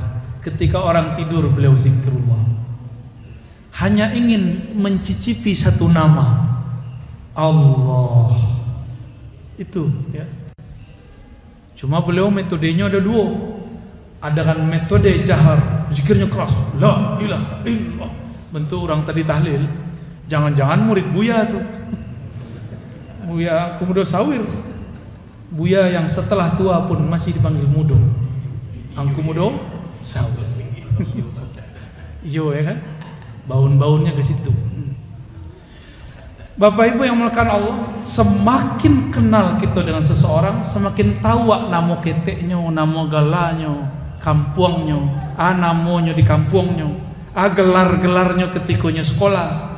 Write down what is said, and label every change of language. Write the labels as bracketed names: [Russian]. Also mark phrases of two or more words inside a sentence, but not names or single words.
[Indonesian] Ketika orang tidur beliau zikrullah. Hanya ingin mencicipi satu nama, Allah. Itu ya. Cuma beliau metodenya ada dua. Ada kan metode jahar, zikirnya keras, [Arabic] لا إله إلا الله. [Indonesian] Bentuk orang tadi tahlil. Jangan-jangan murid Buya tuh. Buya Angku Mudo Sawir. Buya yang setelah tua pun masih dipanggil Mudo. Angku Mudo Sawir. Yo ya kan? Baun-baunnya ke situ. Bapak Ibu yang melekan Allah, semakin kenal kita dengan seseorang, semakin tahu nama keteknya, nama galanya, kampungnya, namanya di kampungnya, gelar-gelarnya ketikanya sekolah.